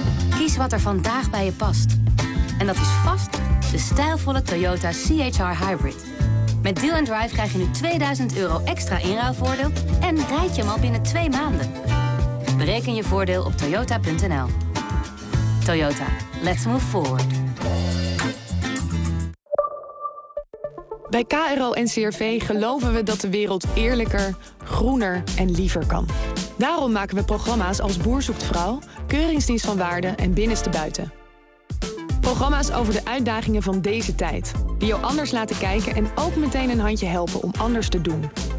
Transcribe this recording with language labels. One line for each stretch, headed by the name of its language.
Dutch: Kies wat er vandaag bij je past. En dat is vast de stijlvolle Toyota CHR Hybrid. Met Deal & Drive krijg je nu €2000 extra inruilvoordeel en rijd je hem al binnen 2 maanden. Bereken je voordeel op toyota.nl.
English: Toyota, let's move forward.
Dutch: Bij KRO-NCRV geloven we dat de wereld eerlijker, groener en liever kan. Daarom maken we programma's als Boer zoekt vrouw, Keuringsdienst van Waarde en Binnenste Buiten. Programma's over de uitdagingen van deze tijd. Die jou anders laten kijken en ook meteen een handje helpen om anders te doen.